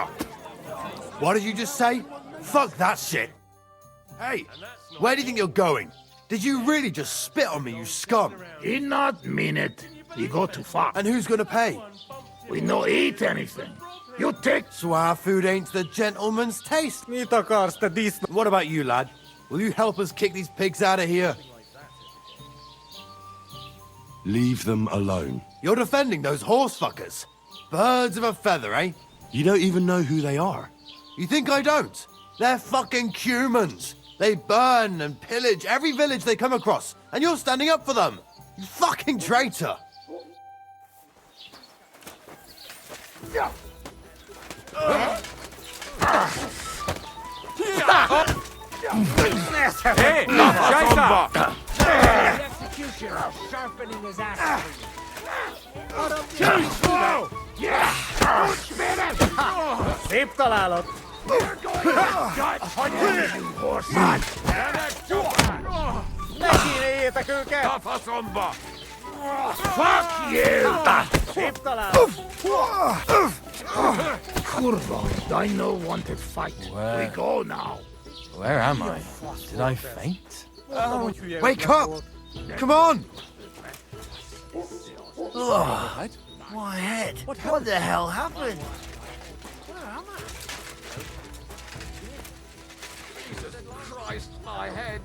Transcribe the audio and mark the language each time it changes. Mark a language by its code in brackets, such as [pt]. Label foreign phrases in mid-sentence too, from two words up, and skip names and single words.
[en] What did you just say? Fuck that shit. Hey, where do you think you're going? Did you really just spit on me, you scum? He not mean it. He go too far. And who's gonna pay? We no eat anything. You take... So our food ain't the gentleman's taste. [hu] Mit akarsz, te disznó? [en] What about you, lad? Will you help us kick these pigs out of here? Leave them alone. You're defending those horse fuckers. Birds of a feather, eh? You don't even know who they are. You think I don't? They're fucking humans. They burn and pillage every village they come across, and you're standing up for them. You fucking traitor. Hey, Scheiße! Executioner sharpening his axe. [hu] Szép találat! Ne kínéljétek őket! [en] Fuck you! [hu] Szép találat! Kurva, [en] I no want to fight. We go now. Where am I? Did I faint? Wake up! Come on! My head. What the hell happened? Jesus Christ, my head.